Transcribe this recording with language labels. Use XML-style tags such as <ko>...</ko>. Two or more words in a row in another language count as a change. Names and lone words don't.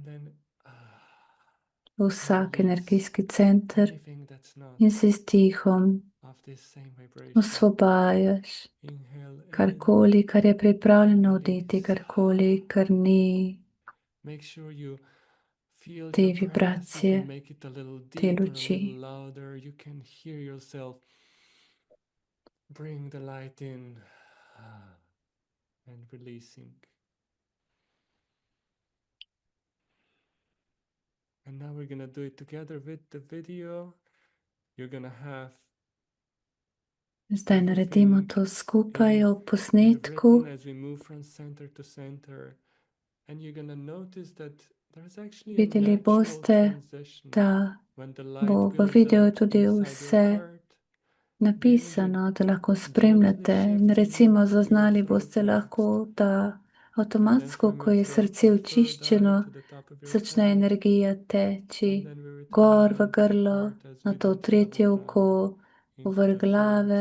<sl>V vsak energijski center in se s tihom osvobajaš karkoli, kar je pripravljeno oditi, karkoli, kar ni te vibracije, te luči.</sl> <en>Bring the light in and releasing. And now we're going to do it together with the video. You're going to have</en> <sl>Zdaj naredimo to skupaj ob posnetku.</sl> <en>as we move from center to center. And you're going to notice that there's actually</en> <sl>Videli boste, da bo v videu tudi vse napisano, da lahko spremljate. In recimo zaznali boste lahko, da avtomatsko, ko je srce očiščeno, začne energija teči gor v grlo, na to tretje oko, v vrh glave.</sl>